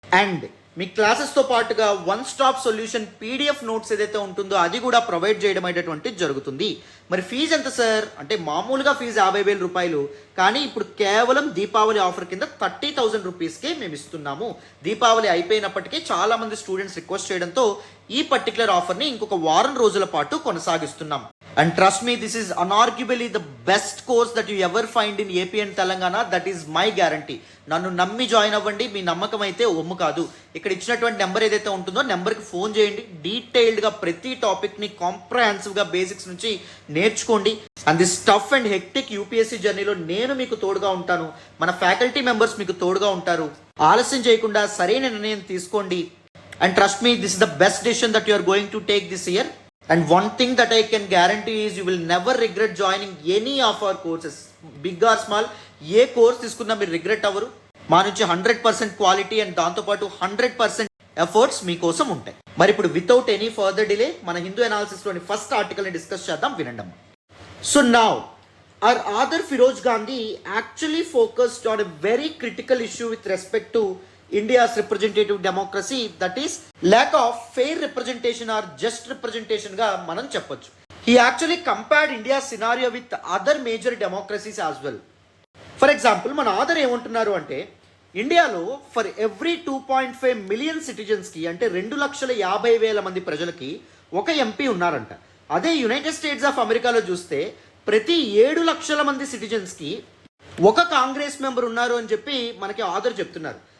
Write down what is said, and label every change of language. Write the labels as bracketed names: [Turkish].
[Telugu] And మీ క్లాసెస్తో పాటుగా one stop solution PDF notes ఏదైతే ఉంటుందో అది కూడా ప్రొవైడ్ చేయడం అనేటటువంటి జరుగుతుంది. మరి ఫీజు ఎంత సార్ అంటే మామూలుగా ఫీజు 50,000 రూపాయలు, కానీ ఇప్పుడు కేవలం దీపావళి ఆఫర్ కింద 30,000 రూపీస్కే మేము ఇస్తున్నాము. దీపావళి అయిపోయినప్పటికీ చాలామంది స్టూడెంట్స్ రిక్వెస్ట్ చేయడంతో ఈ పర్టికులర్ ఆఫర్ని ఇంకొక వారం రోజుల పాటు కొనసాగిస్తున్నాం. [English] And trust me, this is unarguably the best course that you ever find in AP and Telangana. That is my guarantee. [Telugu] నన్ను నమ్మి జాయిన్ అవ్వండి, మీ నమ్మకం అయితే ఒమ్ము కాదు. ఇక్కడ ఇచ్చినటువంటి నెంబర్ ఏదైతే ఉంటుందో నెంబర్కి ఫోన్ చేయండి. డీటెయిల్డ్గా ప్రతి టాపిక్ని కాంప్రహెన్సివ్గా బేసిక్స్ నుంచి నేర్చుకోండి. [English] and this tough and hectic [Telugu] UPSC జర్నీలో నేను మీకు తోడుగా ఉంటాను, మన ఫ్యాకల్టీ మెంబర్స్ మీకు తోడుగా ఉంటారు. ఆలస్యం చేయకుండా సరైన నిర్ణయం తీసుకోండి. [English] And trust me, this is the best decision that you are going to take this year. And one thing that I can guarantee is you will never regret joining any of our courses. Big or small, [Telugu] ఏ course తీసుకున్నా మీరు regret అవ్వరు. మా నుంచి 100% quality and దాంతోపాటు 100% efforts మీకోసం ఉంటాయి. మరి ఇప్పుడు [English] without any further delay [Telugu] మన హిందూ అనాలిసిస్లోని ఫస్ట్ ఆర్టికల్ని డిస్కస్ చేద్దాం, వినండి. [English] so now our author Firoz Gandhi actually focused on a very critical issue with respect to India's representative democracy, that is lack of fair representation or just representation [Telugu] గా మనం చెప్పొచ్చు. [English] He actually compared India's scenario with other major democracies as well. For example, [Telugu] మన author ఏమంటున్నారు అంటే ఇండియాలో for every 2.5 million సిటిజన్స్కి అంటే 2,50,000 మంది ప్రజలకి ఒక MP ఉన్నారంట. అదే యునైటెడ్ స్టేట్స్ ఆఫ్ అమెరికాలో చూస్తే ప్రతి 7 లక్షల మంది సిటిజన్స్కి ఒక కాంగ్రెస్ మెంబర్ ఉన్నారు అని చెప్పి మనకి ఆథర్ చెప్తున్నారు.